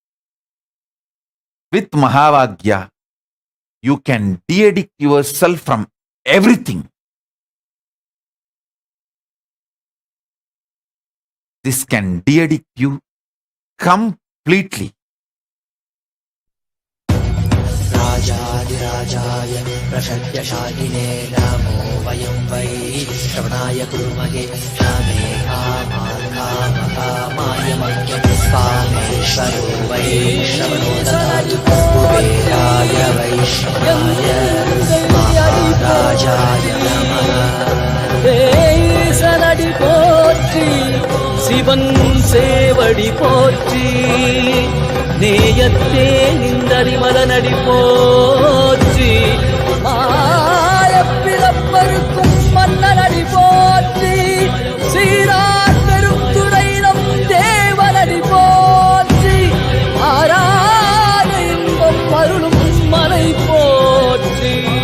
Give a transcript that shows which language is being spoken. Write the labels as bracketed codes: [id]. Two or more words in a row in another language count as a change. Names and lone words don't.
[en] With Mahavagya, you can de-addict yourself from everything. This can de-addict you completely. [sa] राजाधिराजाय प्रषज्यशालिने रामो वयं वै श्रवणाय कुर्महे रामे कामाय मह्यस्वामेश्वरो वै श्रवणो ददातु कुबेराय वैष्णवाय महाराजाय नमः [ta] சலடி போற்றி சிவன் சேவடி போற்றி நேயத்தே நின்றறிமலனடி போற்றி மாயப்பிறப்பருக்கும் மன்னனடி போற்றி சீரார் பெருந்துரை நம் தேவனடி போற்றி ஆராத இன்பம் அருளும் மலை போற்றி